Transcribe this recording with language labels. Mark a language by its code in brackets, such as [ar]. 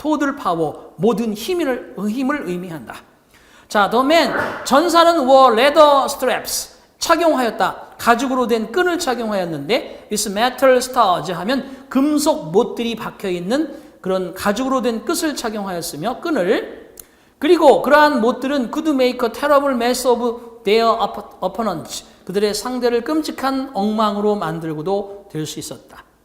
[ko] total power 모든 힘을 의미한다. [en] 자, the man [ko] 전사는 [en] wore leather straps [ko] 착용하였다. 가죽으로 된 끈을 착용하였는데 [en] with metal stars [ko] 하면 금속 못들이 박혀 있는 그런 가죽으로 된 끈을 착용하였으며 끈을 그리고 그러한 못들은 [en] could make a terrible mess of their opponents [ko] 그들의 상대를 끔찍한 엉망으로 만들고도 될 수 있었다.